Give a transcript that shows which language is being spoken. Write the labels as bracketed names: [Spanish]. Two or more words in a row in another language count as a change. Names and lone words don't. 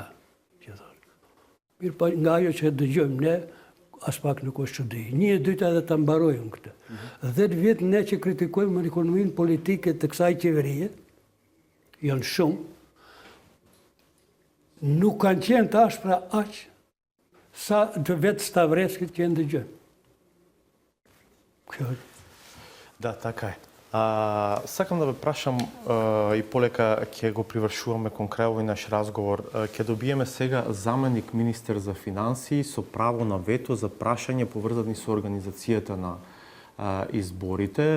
[Albanian] Mirë pa nga ajo që dëgjojmë ne, as pak nuk është çudi. Një e dyta edhe ta mbarojmë këtë. 10 vjet ne që kritikojmë ekonominë politike të kësaj qeverie, janë shumë, nuk kanë qenë të ashpra aq sa të vetë Stavreskit që e ndëgjojmë. [Macedonian] Да, така е. Сакам да ве прашам и полека ќе го привршуваме кон крај овој наш разговор. Ќе добиеме сега заменик министер за финансии со право на вето за прашање поврзани со организацијата на изборите.